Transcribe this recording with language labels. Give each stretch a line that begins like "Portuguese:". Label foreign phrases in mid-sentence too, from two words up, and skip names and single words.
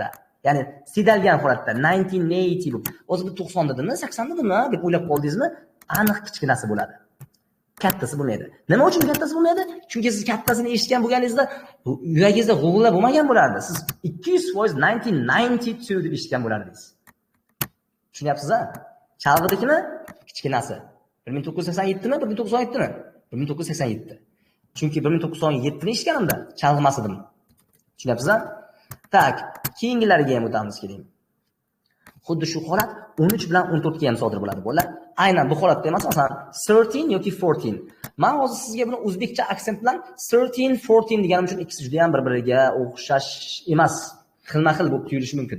Uzbek: Ya'ni sidalgan holatda 1980 bu. O'zi bu 90 dedimi, 80 dedimi deb o'ylab qoldingizmi? Aniq kichkinasi bo'ladi. Kattasi bo'lmaydi. Nima uchun kattasi bo'lmaydi? Chunki siz kattasini eshitgan bo'lganingizda yuragingizda g'ulg'ula bo'lmagan bo'lardi. Siz 200% 1992 deb eshitgan bo'lardingiz. Tushunyapsiz-a? Chalg'idikmi? Kichkinasi. 1987mi? 1997mi? 1987. Chunki 1997 ni eshitganimda chalg'imas edim. Tushunyapsiz-a? Tak, keyingilariga ham o'tamiz keling. Xuddi shu holat 13 bilan 14 ga ham sodir bo'ladi, bolalar. Aynan bu holatda emas, masalan, 13 yoki 14. Men hozir sizga buni o'zbekcha aksent bilan 13, 14 deganim uchun ikkisi juda ham bir-biriga o'xshash emas, xilma-xil bo'lib tuyulishi mumkin.